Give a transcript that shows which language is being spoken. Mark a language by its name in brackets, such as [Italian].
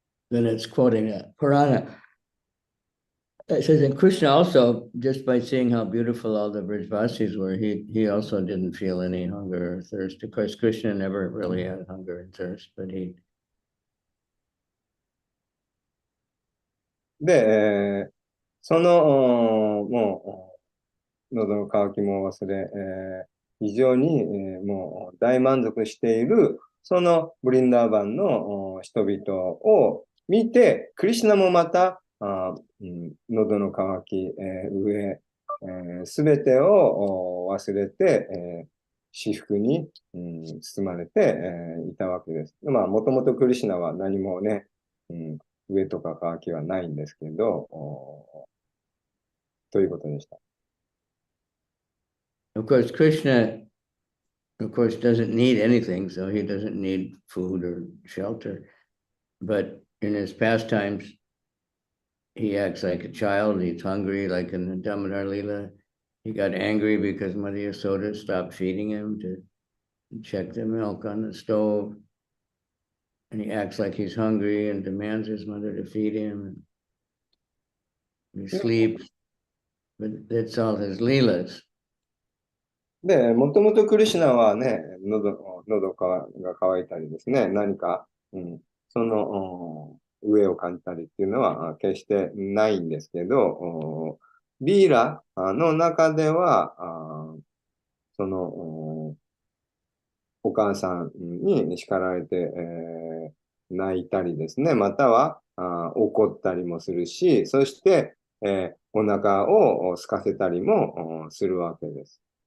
[English] then it's quoting a Purana. It says that Krishna also, just by seeing how beautiful all the Brajvasis were, he also didn't feel any hunger or thirst. Of course, Krishna never really had hunger and thirst, but he. [Japanese] で、その、もう、喉の渇きも忘れ、非常に、もう大満足している、そのブリンダーバンの人々を見て、クリシュナもまた、喉の渇き、上、すべてを忘れて、至福に、包まれて、いたわけです。まあ、もともとクリシュナは何もね、上とか渇きはないんですけど、ということでした。 [English] Of course, Krishna, of course, doesn't need anything, so he doesn't need food or shelter. But in his pastimes, he acts like a child. He's hungry, like in the Damodar Lila. He got angry because Mother Yasoda stopped feeding him to check the milk on the stove. And he acts like he's hungry and demands his mother to feed him. And he sleeps. But that's all his leelas. [Japanese] で、もともとクリシュナはね、喉が渇いたりですね、何か、その上を感じたりっていうのは決してないんですけど、リーラの中では、そのお母さんに叱られて、泣いたりですね、または怒ったりもするし、そして、お腹を空かせたりもするわけです。